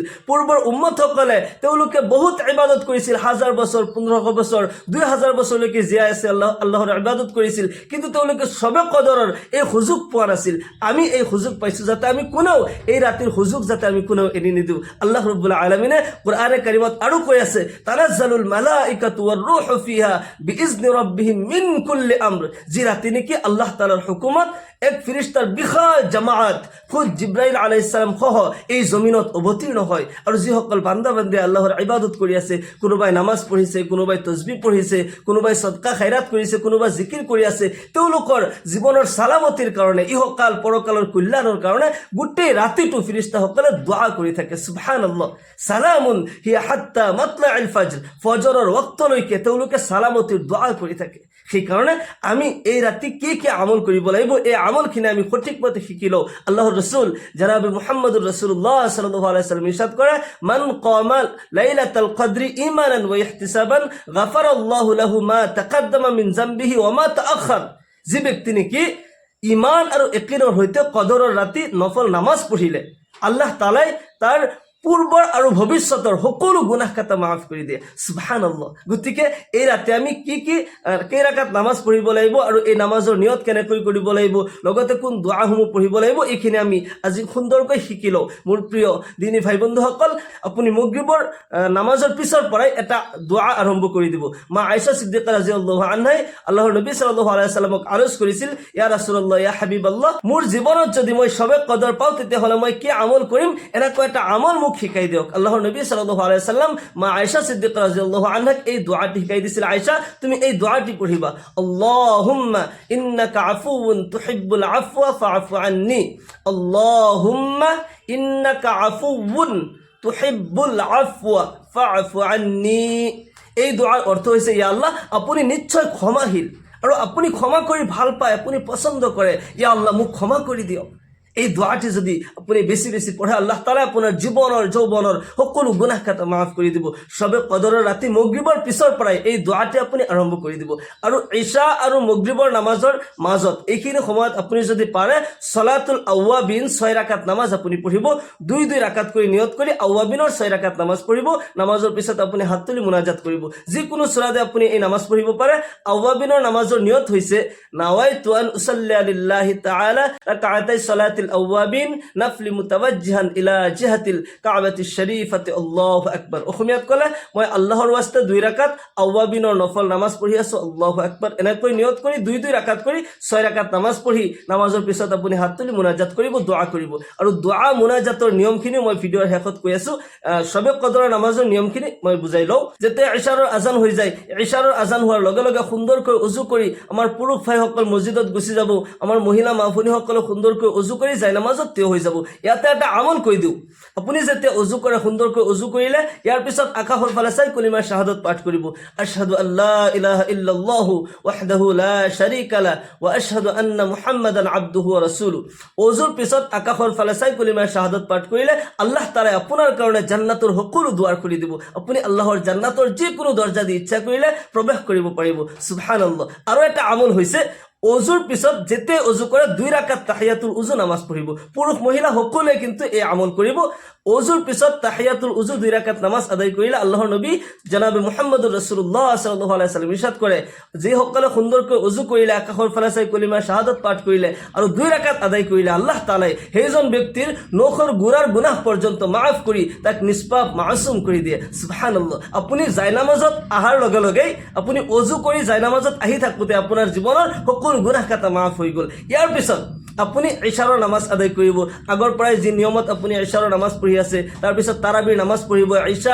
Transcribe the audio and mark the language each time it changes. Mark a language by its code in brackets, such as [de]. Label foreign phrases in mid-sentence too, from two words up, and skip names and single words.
[as] পূৰ্বৰ উম্মতসকলে তেওঁলোকে বহুত ইবাদত কৰিছিল, 1000 বছৰ, 1500 বছৰ, 2000 বছৰলৈকে জীয়াই আছে, আল্লাহৰ ইবাদত কৰিছিল, কিন্তু তেওঁলোকে সবে কদৰৰ এই সুযোগ পোৱা নাছিল। আমি এই সুযোগ পাইছোঁ, যাতে আমি কোনেও এই ৰাতিৰ সুযোগ যাতে আমি কোনেও এৰি নিদিওঁ। আল্লাহ ৰাব্বুল আলামিনে কোরআনে কারিমত আৰু কৈ আছে [ar] تنزل الملائكة والروح فيها بإذن ربهم من كل أمر. [as] যে রাতে নাকি আল্লাহ তাআলার হুকুমত এক ফেরেশতার বিশাল জামাত খুদ জিব্রাইল [ar] عليه السلام [as] সহ এই জমিনত অবতীৰ্ণ হয়। আৰু যিসকল বান্দা বান্দি আল্লাহৰ ইবাদত কৰি আছে, কোনোবাই নামাজ পঢ়িছে, কোনোবাই তসবিহ পঢ়িছে, কোনোবাই সদকা খায়ৰাত কৰিছে, কোনোবাই জিকিৰ কৰি আছে, তেওঁলোকৰ জীৱনৰ সালামতিৰ কাৰণে, ইহকাল পৰকালৰ কল্যাণৰ কাৰণে গোটেই ৰাতিটো ফেৰেশতাসকলে দোয়া কৰি থাকে। [ar] سبحان الله. سلام هي حتى مطلع الفجر. [as] ফজৰৰ ওয়াক্তলৈকে তেওঁলোকে সালামতিৰ দোয়া কৰি থাকে। সেইকাৰণে আমি এই ৰাতি কি কি আমল কৰিব লাগিব, এই আমলখিনি আমি সঠিক মতে শিকি লওঁ। আল্লাহৰ ৰাসূল জনাব [ar] محمد رسول الله صلى الله عليه وسلم [as] ইরশাদ করে [ar] من قام ليلة القدر إيمانا واحتسابا غفر الله له ما تقدم من ذنبه وما تأخر. [as] যে ব্যক্তি নাকি ঈমান আৰু ইয়াকিনৰ সৈতে কদৰৰ ৰাতি নফল নামাজ পঢ়িলে, আল্লাহ তাআলাই তাৰ পূৰ্বৰ আৰু ভৱিষ্যতৰ সকলো গুনাহ খাতা মাফ কৰি দিয়ে। সুবহানাল্লাহ। গতিকে এই ৰাতে আমি কি কি কেই ৰাকাত নামাজ পঢ়িব লাগিব আৰু এই নামাজৰ নিয়ত কেনেকৈ কৰিব লাগিব, লগতে কোন দোৱাসমূহ পঢ়িব লাগিব, এইখিনি আমি আজি সুন্দৰকৈ শিকি লওঁ। মোৰ প্ৰিয় দিনী ভাই বন্ধুসকল, আপুনি মাগৰিবৰ নামাজৰ পিছৰ পৰাই এটা দোৱা আৰম্ভ কৰি দিব। মা আয়েশা সিদ্দিকা [ar] رضي الله عنها [as] আল্লাহৰ নবী [ar] صلى الله عليه وسلم [as] আৰজ কৰিছিল, [ar] يا رسول الله، يا حبيب الله, [as] মোৰ জীৱনত যদি মই সবে কদৰ পাওঁ তেতিয়াহ'লে মই কি আমল কৰিম, এনেকুৱা এটা আমল মোক শিকাই দিয়ক। আল্লাহর নবী [ar] صلى الله عليه وسلم [as] মা আয়েশা সিদ্দিকা [ar] رضي الله عنها [as] এই দোয়াটি শিকাই দিছিল। আয়েশা, তুমি এই দোয়াটি পড়িবা, [ar] اللهم إنك عفو تحب العفو فاعف عني. اللهم إنك عفو تحب العفو فاعف عني. [as] এই দোয়ার অর্থ হইছে, ইয়া আল্লাহ, আপুনি নিশ্চয় ক্ষমাশীল আৰু আপুনি ক্ষমা কৰি ভাল পায়, আপুনি পছন্দ কৰে, [ar] يا الله [as] মোক ক্ষমা কৰি দিয়ক। এই দোয়াটি যদি আপুনি বেছি বেছি পঢ়ে আল্লাহ তাআলা আপোনাৰ জীৱনৰ যৌৱনৰ সকলো গুনাহ খাতা মাফ কৰি দিব সবে কদৰৰ ৰাতি মাগৰিবৰ পিছৰ পৰাই এই দোৱাটি আপুনি আৰম্ভ কৰি দিব আৰু ইশা আৰু মাগৰিবৰ নামাজৰ মাজত এইখিনি সময়ত আপুনি যদি পাৰে [ar] صلاة الأوابين [as] 6 ৰাকাত নামাজ আপুনি পঢ়িব 2 ৰাকাত কৰি নিয়ত কৰি আওয়াবিনৰ 6 ৰাকাত নামাজ পঢ়িব নামাজৰ পিছত আপুনি হাত তুলি মুনাজাত কৰিব যিকোনো সূৰাতে আপুনি এই নামাজ পঢ়িব পাৰে আওয়াবিনৰ নামাজৰ নিয়ত হৈছে [ar] نويت أن أصلي لله تعالى ركعتي صلاة الأوابين نفلا متوجها إلى جهة الكعبة الشريفة الله أكبر [as] অসমীয়াত কলে মই আল্লাহৰ ওয়াস্তে 2 ৰাকাত আওয়াবিনৰ নফল নামাজ পঢ়ি আছো [ar] الله أكبر [as] এনেকৈ নিয়ত কৰি 2 ৰাকাত কৰি 6 ৰাকাত নামাজ পঢ়ি নামাজৰ পিছত আপুনি হাত তুলি মুনাজাত কৰিব দোয়া কৰিব আৰু দোয়া মুনাজাতৰ নিয়মখিনি মই ভিডিঅ'ৰ শেষত কৈ আছো সবে কদৰৰ নামাজৰ নিয়মখিনি মই বুজাই লওঁ যেতিয়া ইশাৰৰ আজান হৈ যায় ইশাৰৰ আজান হোৱাৰ লগে লগে সুন্দৰকৈ ওযু কৰি আমাৰ পুৰুষ ভাইসকল মছজিদত গুচি যাব আমাৰ মহিলা মাফুনিসকল সুন্দৰকৈ ওযু কৰি যায় নামাজত থিয় হৈ যাব ইয়াতে এটা আমল কৈ দিওঁ আপুনি যেতিয়া ওযু কৰে সুন্দৰকৈ ওযু কৰিলে ইয়াৰ পিছত আকাশৰ ফালে চাই কলিমা শাহাদাত পাঠ কৰিব [ar] أشهد ألا إله إلا الله وحده لا شريك لا وا أشهد أن محمدا عبده ورسوله [as] ওযুৰ পিছত আকাশৰ ফালে চাই কলিমা শাহাদাত পাঠ কৰিলে আল্লাহ তাআলা আপোনাৰ কাৰণে জান্নাতৰ সকলো দুৱাৰ খুলি দিব আপুনি আল্লাহৰ জান্নাতৰ যিকোনো দৰজা দি ইচ্ছা কৰিলে প্ৰৱেশ কৰিব পাৰিব সুবহানাল্লাহ আৰু এটা আমল হৈছে ওযুৰ পিছত যেতে ওযু কৰে 2 ৰাকাত তাহিয়াতুল ওযু নামাজ পঢ়িব পুৰুষ মহিলা সকলোৱে কিন্তু এই আমল কৰিব ওযুৰ পিছত তাহিয়াতুল ওযু 2 ৰাকাত নামাজ আদায় কৰিলে আল্লাহৰ নবী জনাবে মুহাম্মদুৰ ৰাসূলুল্লাহ [ar] صلى الله عليه وسلم [as] ইৰশাদ কৰে যে সকলে সুন্দৰকৈ ওযু কৰিলে আকাশৰ ফালে চাই কলিমা শাহাদাত পাঠ কৰিলে আৰু 2 ৰাকাত আদায় কৰিলে আল্লাহ তাআলাই সেইজন ব্যক্তিৰ নখৰ গুৰাৰ গুনাহ পৰ্যন্ত মাফ কৰি তাক নিষ্পাপ মাসুম কৰি দিয়ে সুবহানাল্লাহ আপুনি জায়নামাজত আহাৰ লগে লগে আপুনি ওযু কৰি জায়নামাজত আহি থাকোতে আপোনাৰ জীৱনৰ সকলো গুনাহ খাতা মাফ হৈ গল ইয়াৰ পিছত আপুনি ইশাৰৰ নামাজ আদায় কৰিব আগৰ পৰাই যি নিয়মত আপুনি ইশাৰৰ নামাজ পঢ়ি আছে তাৰ পিছত তাৰাবিৰ নামাজ পঢ়িব ইশা